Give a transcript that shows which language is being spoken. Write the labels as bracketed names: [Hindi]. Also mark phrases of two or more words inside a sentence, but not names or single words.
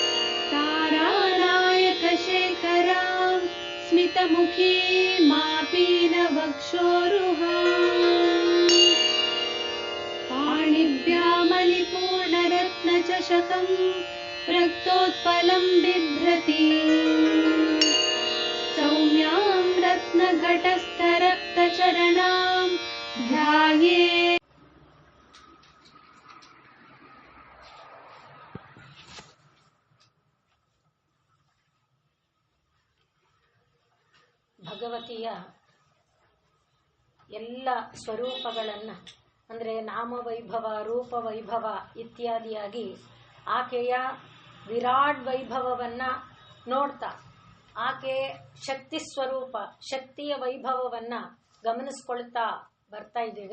[Sanskrit] तारानायकशेखरां स्मितमुखी मापीनवक्षोरुहाम् पाणिभ्यामलिपूर्णरत्नचषकं रक्तोत्पलं बिभ्रति सौम्यां रत्नघटस्थरक्तचरणां ध्यायेत्। [Kannada] ಭಗವತಿಯ ಎಲ್ಲ ಸ್ವರೂಪಗಳನ್ನು ಅಂದರೆ ನಾಮವೈಭವ, ರೂಪವೈಭವ ಇತ್ಯಾದಿಯಾಗಿ ಆಕೆಯ ವಿರಾಟ್ ವೈಭವವನ್ನು ನೋಡ್ತಾ ಆಕೆ ಶಕ್ತಿ ಸ್ವರೂಪ, ಶಕ್ತಿಯ ವೈಭವವನ್ನು ಗಮನಿಸ್ಕೊಳ್ತಾ ಬರ್ತಾ ಇದ್ದೇವೆ.